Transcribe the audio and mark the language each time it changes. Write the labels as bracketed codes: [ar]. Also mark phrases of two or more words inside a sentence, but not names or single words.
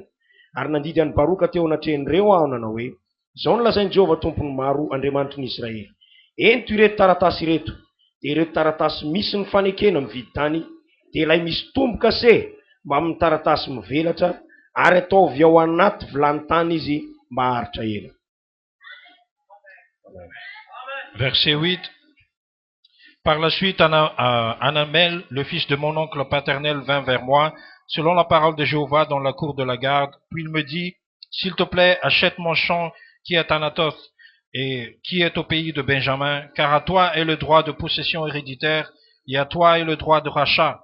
[mg] Ary nandidy an'ny Baroka teo anatrehan'ireo aho nanao hoe: izao no lazain'i Jehova tompony maro, Andriamanitry ny Israely: ento ireto taratasy ireto, dia ireto taratasy misy ny fanekena mividitany, dia ilay misy tombo-kase mba amin'ny taratasy mivelatra, ary ataovy ao anaty vilany tany izy mba haharitra ela. [fr] Verset 8. Par la suite, Anamel, le fils de mon oncle paternel, vint vers moi, selon la parole de Jéhovah, dans la cour de la garde. Puis il me dit: s'il te plaît, achète mon champ qui est à Anathoth et qui est au pays de Benjamin, car à toi est le droit de possession héréditaire, et à toi est le droit de rachat.